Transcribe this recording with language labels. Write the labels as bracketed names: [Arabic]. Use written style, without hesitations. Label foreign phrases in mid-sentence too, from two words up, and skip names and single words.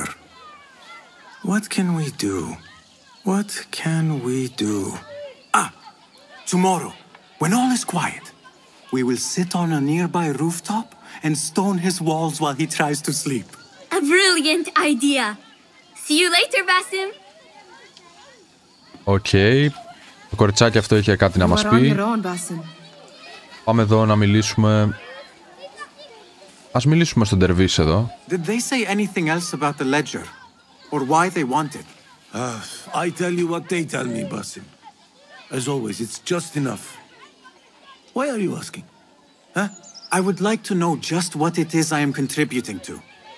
[English] What can we do? What can we do? Ah, tomorrow, when all is quiet, we will sit on a nearby rooftop and stone his walls while he tries to sleep. A brilliant idea. See you later, Basim. [Greek] Οκ. Το κοριτσάκι αυτό είχε κάτι να μας πει. Πάμε εδώ να μιλήσουμε. Ας μιλήσουμε στον Dervish εδώ. [English] Did they say anything else about the ledger? Or why they want it? I tell you what they tell me, Basim. As always, it's just enough. Why are you asking? Huh? I would like to know just what it is I am contributing to.